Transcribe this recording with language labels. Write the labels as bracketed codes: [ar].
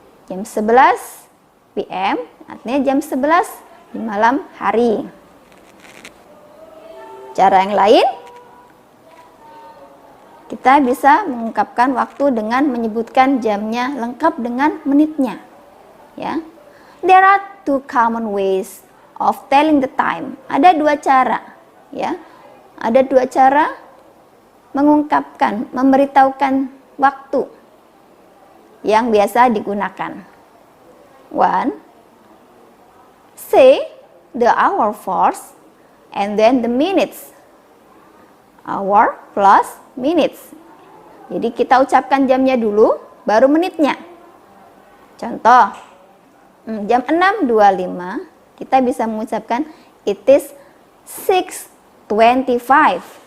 [id] Jam 11 p.m. artinya jam 11 di malam hari. Cara yang lain, kita bisa mengungkapkan waktu dengan menyebutkan jamnya lengkap dengan menitnya. Ya. [en] There are two common ways of telling the time. [id] Ada dua cara, ya. Ada dua cara mengungkapkan, memberitahukan waktu yang biasa digunakan. [en] One, say the hour first and then the minutes. Hour plus minutes. [id] Jadi kita ucapkan jamnya dulu, baru menitnya. Contoh, jam 6.25 kita bisa mengucapkan [en] it is 6:25.